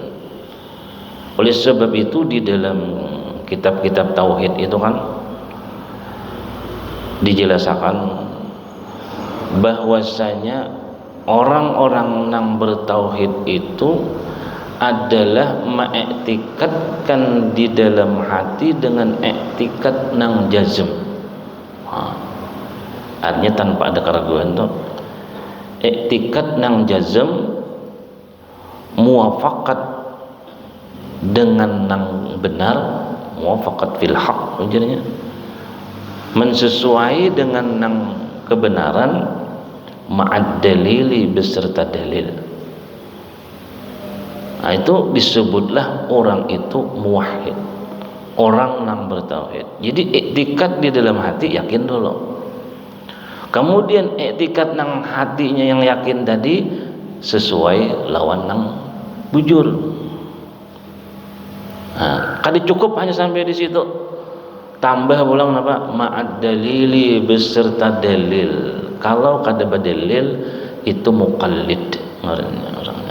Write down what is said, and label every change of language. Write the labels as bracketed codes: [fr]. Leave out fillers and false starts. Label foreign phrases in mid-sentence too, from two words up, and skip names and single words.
[id] Oleh sebab itu di dalam kitab-kitab tauhid itu kan dijelaskan bahwasanya orang-orang yang bertauhid itu adalah mengiktikadkan di dalam hati dengan iktikad nang jazm. Artinya tanpa ada keraguan tuh. Iktikad nang jazm muwafaqat dengan nang benar, [ar] muwafaqat fil haq, [id] maksudnya mensesuai dengan nang kebenaran [ar] ma'ad dalili [id] beserta dalil. Nah, itu disebutlah orang itu muwahhid, orang yang bertauhid. Jadi iktikad di dalam hati yakin dulu. Kemudian iktikad nang hatinya yang yakin tadi sesuai lawan nang bujur. [bjn] Nah, kadi cukup hanya sampai di situ. Tambah pulang apa? [ar] Ma'ad dalili [id] beserta dalil. Kalau kada berdalil itu muqallid orangnya.